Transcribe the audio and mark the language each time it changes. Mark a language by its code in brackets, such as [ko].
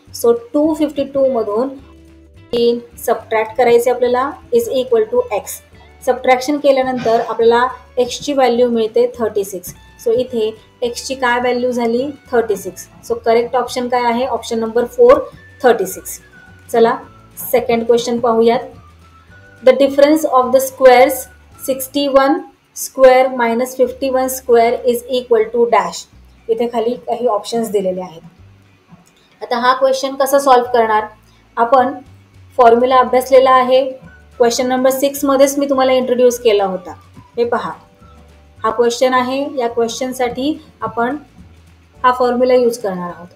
[mr] So 252 मधून 3 subtract करायचे आपल्याला is equal to x. Subtraction केल्यानंतर आपल्याला एक्सची व्हॅल्यू मिळते 36. सो इथे एक्सची काय व्हॅल्यू झाली, 36. सो करेक्ट ऑप्शन काय आहे, ऑप्शन नंबर 4 36. चला सेकंड क्वेश्चन पाहूयात. [en] The difference of the squares 61 square minus 51 square is equal to dash. [mr] इथे खाली काही ऑप्शन्स दिलेले आहेत. आता हा क्वेश्चन कसा सॉल्व्ह करणार, आपण फॉर्म्युला अभ्यासलेला आहे. क्वेश्चन नंबर 6 मध्येच मी तुम्हाला इंट्रोड्यूस केला होता. हे पहा, हा क्वेश्चन आहे. या क्वेश्चनसाठी आपण हा फॉर्म्युला यूज करणार आहोत.